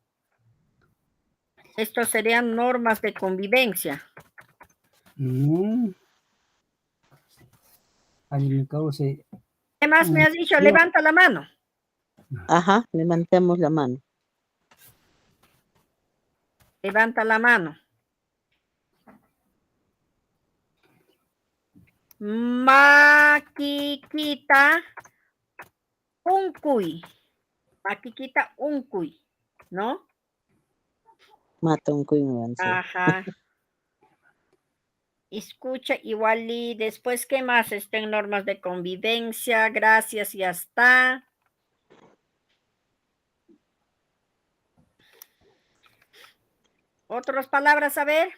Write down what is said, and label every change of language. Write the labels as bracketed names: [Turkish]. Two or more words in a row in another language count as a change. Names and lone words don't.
[Spanish] Estos serían normas de convivencia. No. Ahí me causa. ¿Qué más me has dicho? No. Levanta la mano. Ajá, levantemos la mano. Levanta la mano. [Quechua] Maquiquita uncuy. Maquiquita uncuy, ¿no? [Spanish] Mata un cuy, me van a decir. Ajá. Escucha igual y después, ¿qué más? Estén normas de convivencia. Gracias, ya está. ¿Otras palabras? A ver.